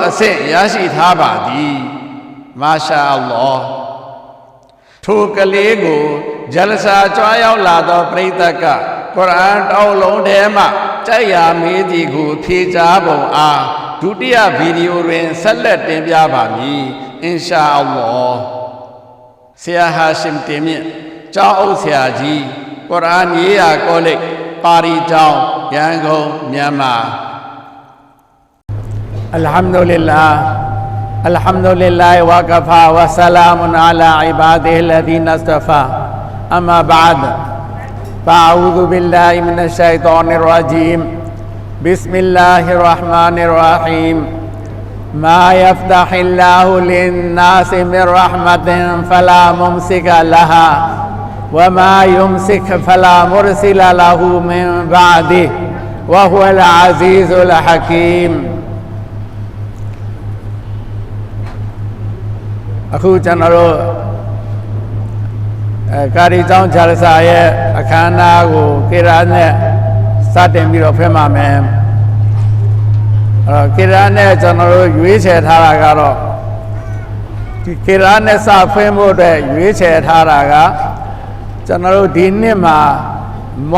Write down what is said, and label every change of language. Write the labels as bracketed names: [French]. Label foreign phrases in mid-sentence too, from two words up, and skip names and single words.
[Burmese] အဆင့်ရရှိထားပါသည် [Arabic] ما شاء الله [Burmese] ထိုကလေးကိုဂျလဆာကြွားရောက်လာသောပရိသတ်ကကုရ်အာန်တောင်းလုံးထဲမှကြိုက်ရာမေးသည်ကိုဖြေကြားပုံအားဒုတိယဗီဒီယိုတွင်ဆက်လက်တင်ပြပါမည် [Arabic] إن شاء الله [Burmese] ဆရာဟာရှင်တင်မြင့်ကျောင်းအုပ်ဆရာကြီးကုရ်အာန်ရေးရာကောလိပ်ပါရီကျောင်းရန်ကုန်မြန်မာ [Arabic] الحمد لله الحمد لله وكفى وسلام على عباده الذين اصطفى أما بعد فأعوذ بالله من الشيطان الرجيم بسم الله الرحمن الرحيم ما يفتح الله للناس من رحمة فلا ممسك لها وما يمسك فلا مرسل له من بعده وهو العزيز الحكيم [Burmese] အခုကျွန်တော်တို့ကာရီကျောင်းဂျာလဆာရဲ့အခမ်းအနားကိုကေရာနဲ့စတင်ပြီးတော့ဖွင့်ပါမယ်ကေရာနဲ့ကျွန်တော်တို့ရွေးချယ်ထားတာကတော့ဒီကေရာနဲ့စဖွင့်ဖို့အတွက်ရွေးချယ်ထားတာကကျွန်တော်တို့ဒီနှစ်မှာမော